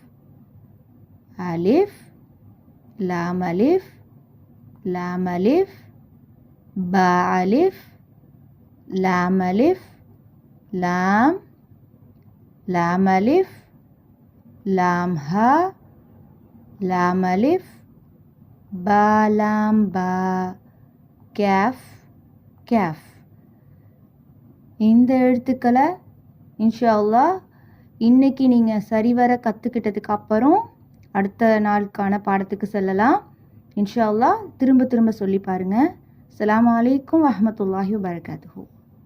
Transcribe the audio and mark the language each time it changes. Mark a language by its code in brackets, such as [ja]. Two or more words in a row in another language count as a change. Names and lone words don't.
[ar] ألف لام ألف لام ألف باء ألف لام ألف لام لام ألف لام هاء لام ألف باء لام باء كاف كاف. [ta] இந்த எழுத்துக்களை [ar] إن شاء الله [ta] இன்னைக்கு நீங்கள் சரிவர கற்றுக்கிட்டதுக்கு அப்புறம் அடுத்த நாளுக்கான பாடத்துக்கு செல்லலாம். [ar] إن شاء الله [ta] திரும்ப சொல்லி பாருங்கள். [ar] السلام عليكم ورحمة الله وبركاته.